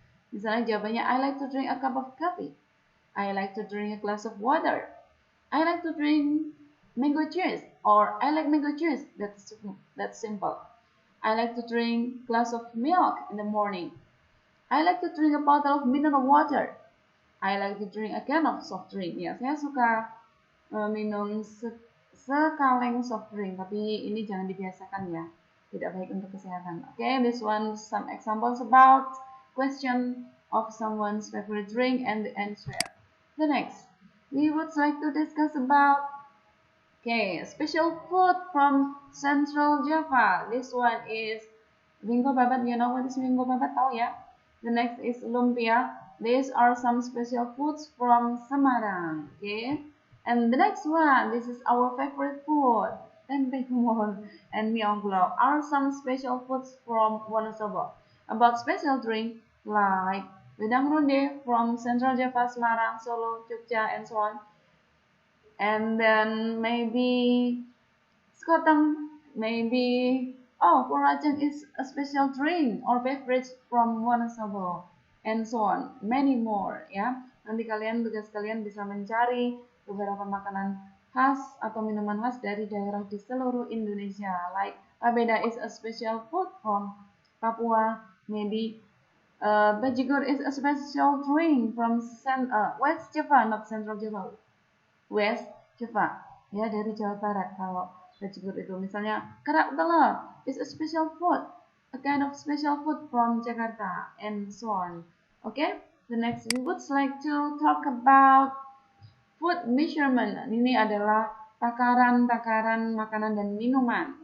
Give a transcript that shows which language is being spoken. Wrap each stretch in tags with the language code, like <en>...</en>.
<id>Misalnya jawabannya,</id> <en>I like to drink a cup of coffee. I like to drink a glass of water. I like to drink mango juice, or I like mango juice. That's simple. I like to drink glass of milk in the morning. I like to drink a bottle of mineral water. I like to drink a can of soft drink.</en> <id>Ya, saya suka minum sekaleng soft drink, tapi ini jangan dibiasakan ya, tidak baik untuk kesehatan.</id> <en>Okay, this one some examples about question of someone's favorite drink and the answer. The next, we would like to discuss about special food from Central Java. This one is Bingo Babat. You know what is Bingo Babat?</en> <id>Tahu ya?</id> <en>The next is lumpia. These are some special foods from Semarang. Okay. And the next one, this is our favorite food. Tempe kumon and mie ongklok are some special foods from Wonosobo. About special drink like wedang ronde from Central Java, Semarang, Solo, Jogja, and so on. And then maybe skoteng, maybe Purajang is a special drink or beverage from Wonosobo, and so on, many more ya.</en> <id>Nanti tugas kalian bisa mencari beberapa makanan khas atau minuman khas dari daerah di seluruh Indonesia.</id> <en>Like Pabeda is a special food from Papua, maybe Bajigur is a special drink from West Java, not Central Java, West Java, ya,</en> <id>dari Jawa Barat. Kalau Bajigur itu misalnya</id> <en>kerak telur is a special food, a kind of special food from Jakarta, and so on. Okay, the next we would like to talk about food measurement.</en> <id>Ini adalah takaran-takaran makanan dan minuman.</id>